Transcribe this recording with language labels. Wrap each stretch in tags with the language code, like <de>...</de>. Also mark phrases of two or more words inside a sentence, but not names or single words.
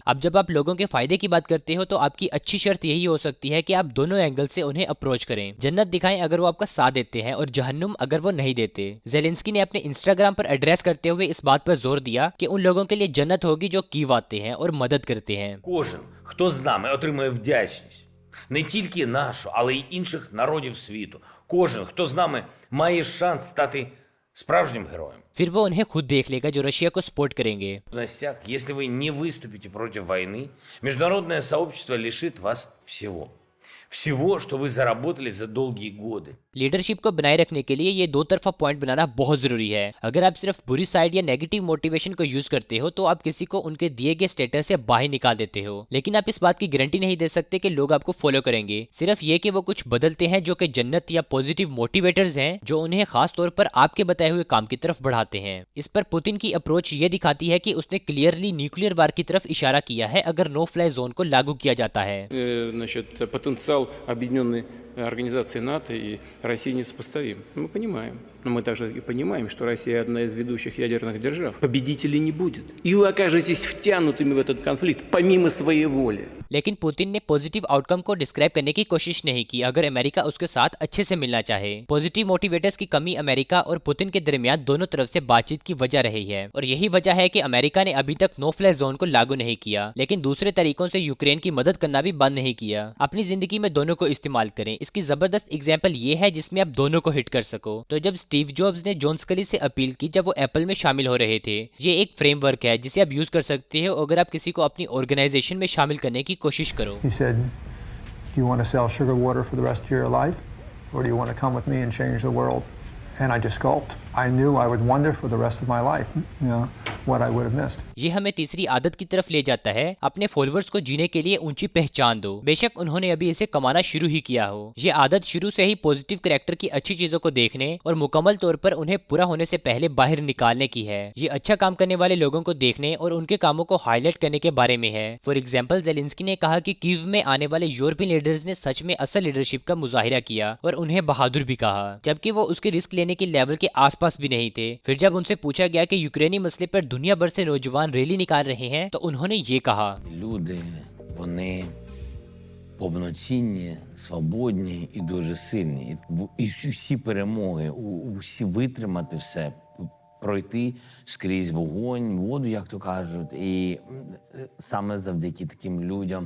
<hi>अब जब आप लोगों के फायदे की बात करते हो तो आपकी अच्छी शर्त यही हो सकती है कि आप दोनों एंगल से उन्हें अप्रोच करें। जन्नत दिखाएं अगर वो आपका साथ देते हैं और जहन्नुम अगर वो नहीं देते। ज़ेलेंस्की ने अपने इंस्टाग्राम पर एड्रेस करते हुए इस बात पर जोर दिया कि उन लोगों के लिए जन्नत होगी जो कीव आते हैं और मदद करते हैं।</hi> <uk>Кожен, хто з нами, отримує вдячність. Не тільки нашу, але й інших народів світу. Кожен, хто з нами, має шанс стати справжнім героєм.</uk> <hi>फिर वो उन्हें खुद देख लेगा जो रशिया को सपोर्ट करेंगे।</hi> <ru>В новостях, если вы не выступите против войны, международное сообщество лишит вас всего. Всего, что вы заработали за долгие годы.</ru> <hi>लीडरशिप को बनाए रखने के लिए ये दो तरफा पॉइंट बनाना बहुत जरूरी है। अगर आप सिर्फ बुरी साइड या</hi> <en>negative motivation</en> <hi>को यूज करते हो तो आप किसी को उनके दिए गए स्टेटस से बाहर निकाल देते हो, लेकिन आप इस बात की गारंटी नहीं दे सकते कि लोग आपको फॉलो करेंगे। सिर्फ ये कि वो कुछ बदलते हैं जो कि जन्नत या</hi> <en>positive motivators</en> <hi>हैं जो उन्हें खास तौर पर आपके बताए हुए काम की तरफ बढ़ाते हैं। इस पर पुतिन की अप्रोच ये दिखाती है कि उसने</hi> <en>clearly nuclear war</en> <hi>की तरफ इशारा किया है अगर</hi> <en>no fly zone</en> <hi>को लागू किया जाता है।</hi> <ru>Значит, потенциал Объединенной Организации НАТО и России несопоставим. Мы понимаем. Но мы также и понимаем, что Россия одна из ведущих ядерных держав. Победителей не будет. И вы окажетесь втянутыми в этот конфликт помимо своей воли.</ru> <hi>लेकिन पुतिन ने</hi> <en>positive outcome</en> <hi>को डिस्क्राइब करने की कोशिश नहीं की अगर अमेरिका उसके साथ अच्छे से मिलना चाहे।</hi> <en>positive motivators</en> <hi>की कमी अमेरिका और पुतिन के दरमियान दोनों तरफ से बातचीत की वजह रही है और यही वजह है कि अमेरिका ने अभी तक</hi> <en>no fly zone</en> <hi>को लागू नहीं किया, लेकिन दूसरे तरीकों से यूक्रेन की मदद करना भी बंद नहीं किया। अपनी जिंदगी में दोनों को इस्तेमाल करें। इसकी जबरदस्त एग्जाम्पल ये है जिसमें आप दोनों को हिट कर सको। तो जब स्टीव जॉब्स ने जॉन स्कली से अपील की जब वो एप्पल में शामिल हो रहे थे, ये एक फ्रेमवर्क है जिसे आप यूज कर सकते हो अगर आप किसी को अपनी ऑर्गेनाइजेशन में शामिल करने की कोशिश करो।</hi> <en>He said, "Do you want to sell sugar water for the rest of your life, or do you want to come with me and change the world?" And I just gulped. I knew I would wonder for the rest of my life, what I would have missed.</en> <hi>ये हमें तीसरी आदत की तरफ ले जाता है, अपने फॉलोअर्स को जीने के लिए ऊंची पहचान दो, बेशक उन्होंने अभी इसे कमाना शुरू ही किया हो। ये आदत शुरू से ही</hi> <en>positive character</en> <hi>की अच्छी चीजों को देखने और मुकम्मल तौर पर उन्हें पूरा होने से पहले बाहर निकालने की है। ये अच्छा काम करने वाले लोगों को देखने और उनके कामों को हाईलाइट करने के बारे में है।</hi> <en>for example,</en> <hi>ज़ेलेंस्की ने कहा कि कीव में आने वाले</hi> <en>European leaders</en> <hi>ने सच में असल लीडरशिप का मुजाहिरा किया और उन्हें बहादुर भी कहा, जबकि वो उसके रिस्क लेने के लेवल के आसपास भी नहीं थे। फिर जब उनसे पूछा गया कि यूक्रेनी मसले पर दुनिया भर से नौजवान रैली निकाल रहे हैं तो उन्होंने ये कहा,</hi> <uk>Люди, вони повноцінні, свободні і дуже сильні. І всі перемоги, всі витримати все, пройти скрізь вогонь, воду, як то кажуть, і саме завдяки таким людям.</uk>